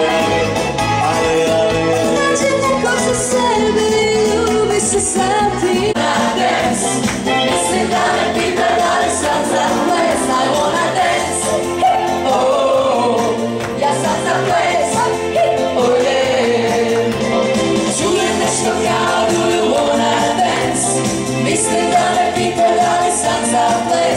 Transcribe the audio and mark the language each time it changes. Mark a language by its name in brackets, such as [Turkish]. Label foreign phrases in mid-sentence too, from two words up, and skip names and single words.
[Serbian] Nađi nekog za sebe i ljubi se satima. Dance, mislim da me pita da li sam za ples, [English] I wanna dance. [Serbian] Oh, ja sam za ples, [English] oh yeah. [Serbian] Čujem nešto kao [English] do you wanna dance. [Serbian] Mislim da me pita da li sam za ples.